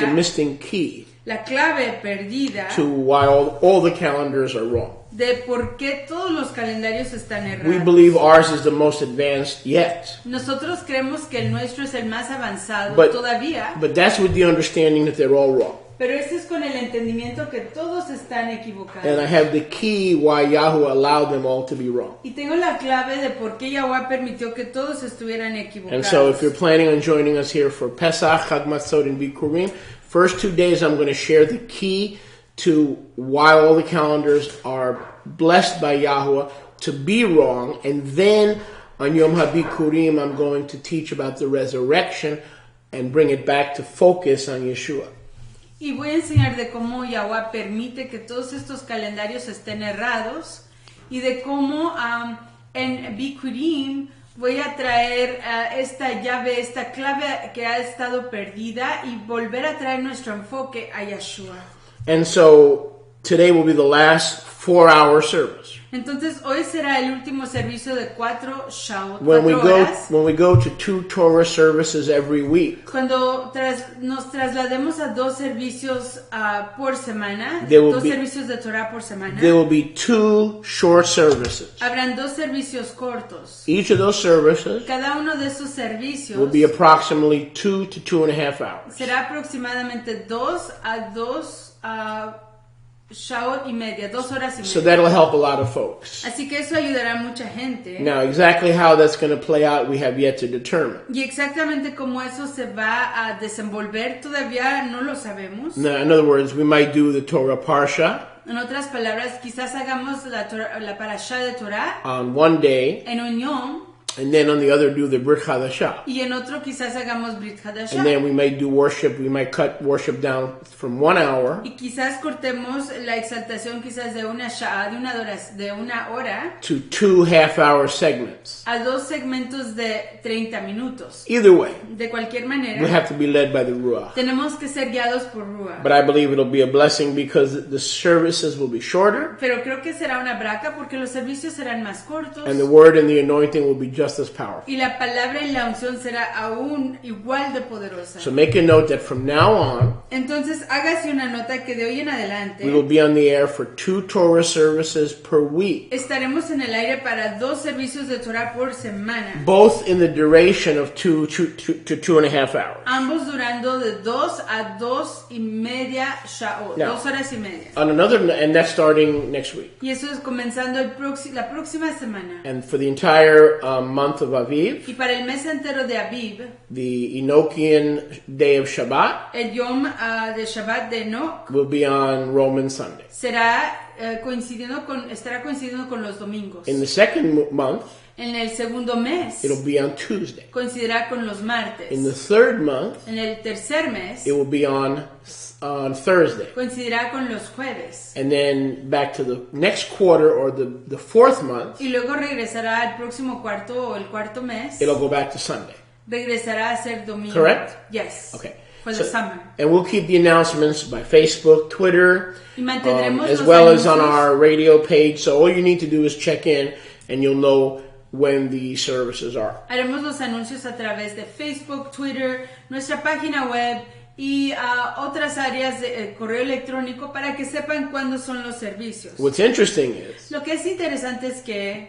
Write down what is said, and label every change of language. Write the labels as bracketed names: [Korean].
[English] The missing key. [Spanish] La clave perdida. [English] To why all the calendars are wrong. [Spanish] De por qué todos los calendarios están errados. [English] We believe ours is the most advanced yet. [Spanish] Nosotros creemos que el nuestro es el más avanzado todavía. [English] But that's with the understanding that they're all wrong. [Spanish] Pero ese es con el entendimiento que todos están equivocados. [English] And I have the key why Yahweh allowed them all to be wrong. [Spanish] Y tengo la clave de por qué Yahweh permitió que todos estuvieran equivocados. [English] And so if you're planning on joining us here for Pesach, Chag Matzot, and Bikurim, first 2 days I'm going to share the key to why all the calendars are blessed by Yahweh to be wrong. And then on Yom HaBikurim I'm going to teach about the resurrection and bring it back to focus on Yeshua. [Spanish] Y voy a enseñar de cómo Yahweh permite que todos estos calendarios estén errados y de cómo en Bikurim voy a traer esta llave, esta clave que ha estado perdida y volver a traer nuestro enfoque a Yeshua. [English] And so today will be the last 4-hour service. [Spanish] Entonces hoy será el último servicio de 4 shaot, [English] when [Spanish] 4 horas. [English] When we go to 2 Torah services every week, [Spanish] cuando nos traslademos a 2 servicios por semana, servicios de Torah por semana, [English] there will be 2 short services. [Spanish] Habrán 2 servicios cortos. [English] Each of those services, [Spanish] cada uno de esos servicios, [English] will be approximately 2 to 2.5 hours. [Spanish] Será aproximadamente 2 a 2 shaot y media, 2 horas y media. [English] So that'll help a lot of folks. [Spanish] Así que eso ayudará a mucha gente. [English] Now, exactly how that's going to play out, we have yet to determine. [Spanish] Y exactamente cómo eso se va a desenvolver, todavía no lo sabemos. [English] Now, in other words, we might do the Torah Parsha. [Spanish] En otras palabras, quizás hagamos la parashá de Torah [English] on one day. [Spanish] En un yom. [English] And then on the other do the Brit Hadashah. [Spanish] Y en otro quizás hagamos Brit Hadashah. [English] And then we might do worship. We might cut worship down from 1 hour. [Spanish] Y quizás cortemos la exaltación quizás de una sha'ah, de una hora. [English] To 2 half-hour segments. [Spanish] A 2 segmentos de 30 minutos. [English] Either way. [Spanish] De cualquier manera. [English] We have to be led by the Ruach. [Spanish] Tenemos que ser guiados por Ruach. [English] But I believe it'll be a blessing because the services will be shorter. [Spanish] Pero creo que será una braca porque los servicios serán más cortos. [English] And the word and the anointing will be just just as powerful. [Spanish] Y la palabra y la unción será aún igual de poderosa. [English] So make a note that from now on, [Spanish] Entonces hágase una nota que de hoy en adelante [English] we will be on the air for 2 Torah services per week, [Spanish] estaremos en el aire para 2 servicios de Torah por semana. [English] both in the duration of 2 to 2.5 hours. [Spanish] Ambos durando de 2 a 2:30 sha'ot, [English] Now, [Spanish] 2 horas y media. [English] And that's starting next week. [Spanish] Y eso es comenzando la próxima semana. [English] And for the entire month of Aviv, [Spanish] Y para el mes entero de Aviv, [English] the Enochian day of Shabbat [Spanish] el Yom de Shabbat de Enoch [English] will be on Roman Sunday. [Spanish] estará coincidiendo con los domingos. [English] In the second month, [Spanish] En el segundo mes [English] it'll be on Tuesday. [Spanish] coincidirá con los martes. [English] In the third month, [Spanish] En el tercer mes [English] it will be on Thursday. [Spanish] coincidirá con los jueves. [English] And then back to the next quarter or the fourth month, [Spanish] Y luego regresará al próximo cuarto o el cuarto mes. [English] it'll go back to Sunday. [Spanish] Regresará a ser domingo. [English] Correct? Yes. Okay. For the summer. And we'll keep the announcements by Facebook, Twitter, [Spanish] Y mantendremos [English] as [Spanish] los [English] well as on [Spanish] anuncios. [English] our radio page. So all you need to do is check in and you'll know when the services are. [Spanish] Haremos los anuncios a través de Facebook, Twitter, nuestra página web y otras áreas de correo electrónico para que sepan cuándo son los servicios. [English] What's interesting is [Spanish] Lo que es interesante es que